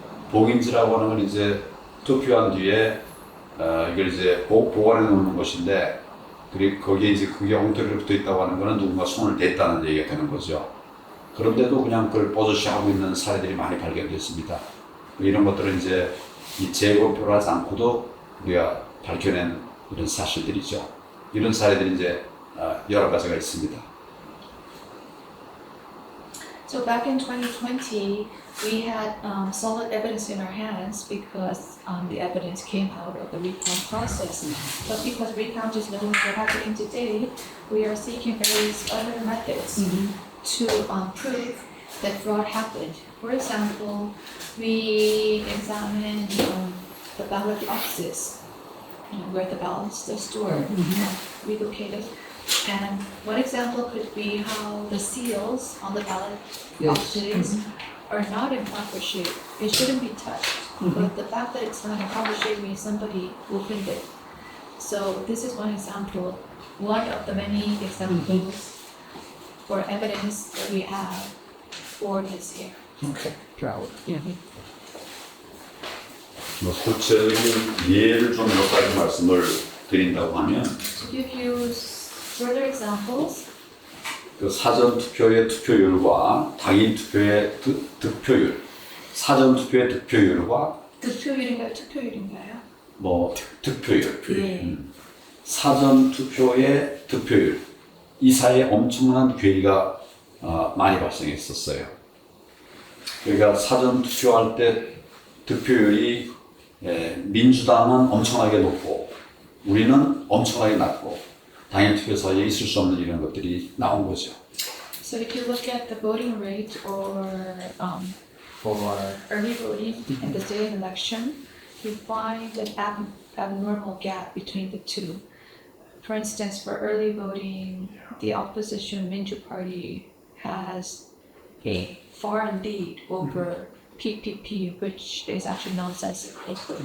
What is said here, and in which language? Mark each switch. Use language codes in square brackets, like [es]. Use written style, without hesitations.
[ko] 봉인지라고 하는 건 이제 투표한 뒤에 이걸 이제 보관해 놓는 것인데, 그리고 거기에 이제 그게 엉터리로 붙어 있다고 하는 거는 누군가 손을 댔다는 얘기가 되는 거죠. 그런데도 그냥 그걸 버젓이 하고 있는 사례들이 많이 발견됐습니다. 이런 것들은 이제 이 재검표를 하지 않고도 우리가 밝혀낸 이런 사실들이죠. 이런 사례들이 이제 여러 가지가 있습니다. [en] So back in 2020, we had solid evidence in our hands because the evidence came out of the recount process. But because recount is no longer happening today, we are seeking various other methods to prove that fraud happened. For example, we examined the ballot boxes, where the ballots are stored, relocated. And one example could be how the seals on the ballot boxes are not in proper shape. It shouldn't be touched, but the fact that it's not in proper shape means somebody opened it. So this is one example, one of the many examples for evidence that we have for this here. Okay, Jowd. [ko] 뭐 구체적인 예를 좀 몇 가지 말씀을 드린다고 하면, [en] To give you further examples, [ko] 그 사전 투표의 투표율과 당일 투표의 득표율, 사전 투표의 득표율과 득표율인가요? 투표율인가요? 뭐 득표율, 네. 사전 투표의 득표율, 이 사이에 엄청난 괴리가 많이 발생했었어요. 그러니까 사전 투표할 때 득표율이 민주당은 엄청나게 높고 우리는 엄청나게 낮고 당일 투표 사이에 있을 수 없는 이런 것들이 나온 거죠. [en] So if you look at the voting rate or for early voting and the day of election, you find an abnormal gap between the two. For instance, for early voting, the opposition Minju Party has a far lead over PPP, which is actually nonsensical.